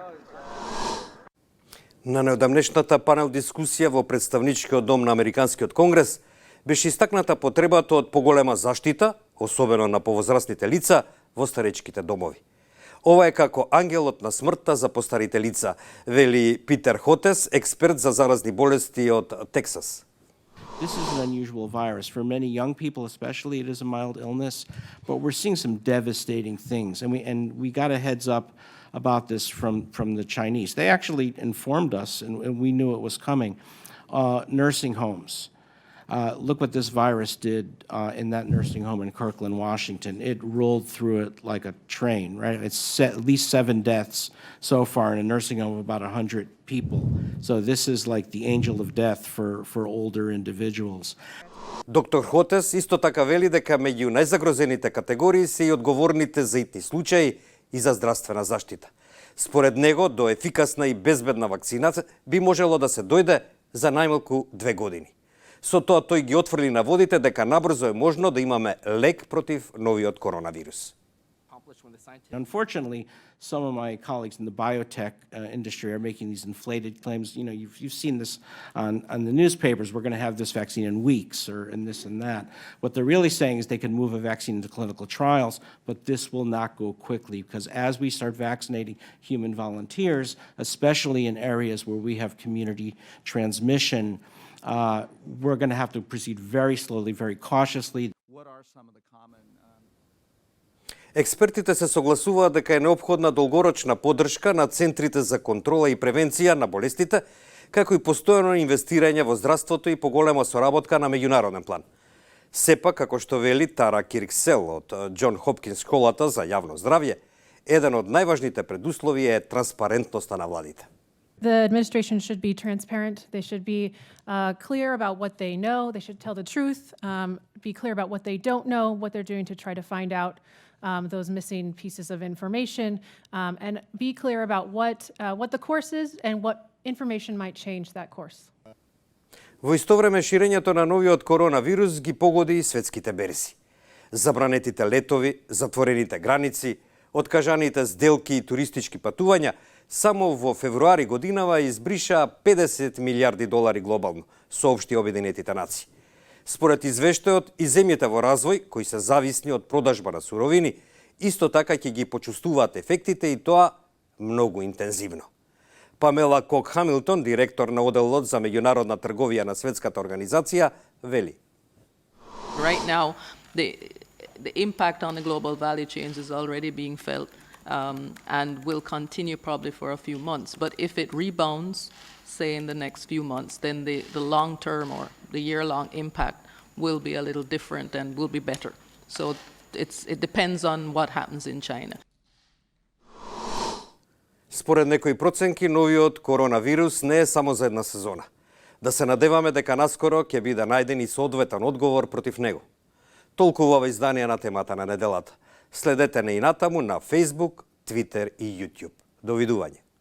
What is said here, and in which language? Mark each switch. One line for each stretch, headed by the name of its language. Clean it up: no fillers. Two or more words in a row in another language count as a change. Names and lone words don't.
Macedonian: На неодамнешната панел дискусија во представничкиот дом на Американскиот конгрес беше истакната потребата од поголема заштита, особено на повозрастните лица во старечките домови. Ова е како ангелот на смртта за постарите лица, вели Питер Хотес, експерт за заразни болести од Тексас.
English: This is an unusual virus. For many young people especially, it is a mild illness, but we're seeing some devastating things. And we got a heads up about this from the Chinese. They actually informed us, and we knew it was coming. Nursing homes. Look what this virus did in that nursing home in Kirkland, Washington. It rolled through it like a train, right? It's at least 7 deaths so far in a nursing home of about 100 people. So this is like the angel of death for older individuals.
Macedonian: Доктор Хотес исто така вели дека меѓу најзагрозените категории се и одговорните за итни случаи и за здравствена заштита. Според него, до ефикасна и безбедна вакцинација би можело да се дојде за најмалку 2 години. Со тоа тој ги отфрли наводите дека набрзо е можно да имаме лек против новиот коронавирус.
English: Unfortunately, some of my colleagues in the biotech industry are making these inflated claims. You know, you've seen this on the newspapers. We're going to have this vaccine in weeks, or in this and that. What they're really saying is they can move a vaccine into clinical trials, but this will not go quickly because as we start vaccinating human volunteers, especially in areas where we have community transmission, we're going to have to proceed very slowly, very cautiously. What are some of the common...
Macedonian: Експертите се согласуваат дека е неопходна долгорочна поддршка на центрите за контрола и превенција на болестите, како и постојано инвестирање во здравството и поголема соработка на меѓународен план. Сепак, како што вели Тара Кирксел од Џон Хопкинс школата за јавно здравје, еден од најважните предуслови е транспарентноста на владите.
English: The administration should be transparent. They should be clear about what they know. They should tell the truth, be clear about what they don't know, what they're doing to try to find out those missing pieces of information, and be clear about what the course is and what information might change that course.
Macedonian: Во исто време ширењето на новиот коронавирус ги погоди и светските берзи. Забранетите летови, затворените граници, откажаните сделки и туристички патувања само во февруари годинава избриша 50 милиарди долари глобално, соопшти Обединетите нации. Според извештајот, и земјите во развој, кои се зависни од продажба на суровини, исто така ќе ги почувствуваат ефектите и тоа многу интензивно. Памела Кок-Хамилтон, директор на оделот за меѓународна трговија на Светската организација, вели.
English: Right now, the impact on the global value chains is already being felt. and will continue probably for a few months. But if it rebounds, say in the next few months, then the long-term or the year-long impact will be a little different and will be better. So it depends on what happens in China.
Macedonian: Според некои проценки, новиот коронавирус не е само за една сезона. Да се надеваме дека наскоро ќе биде најден и соодветен одговор против него. Толку ова издание на темата на неделата. Следете не и натаму на Facebook, Twitter и YouTube. Довидување.